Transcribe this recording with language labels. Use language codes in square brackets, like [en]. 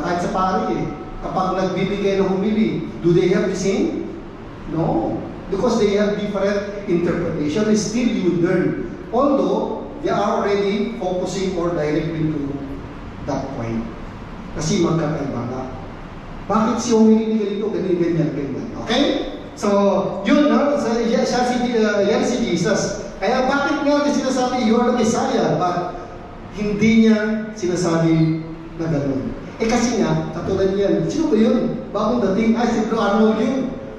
[tl] Kahit sa pari kapag nagbibigay ng humili, [en] do they have the same? No. Because they have different interpretation, still you will learn. Although, they are already focusing more directly to that point. [tl] Kasi magkakaiba nga. Bakit siya humili ganito, ganyan. Okay? So, yun, yan si Jesus. Kaya bakit nga din sinasabi, [en] you are the Messiah, but [tl] hindi niya sinasabi na gano'n. Kasi nga, katulad yan, sino ba yun? Bagong dating, si Bro Arnold yun.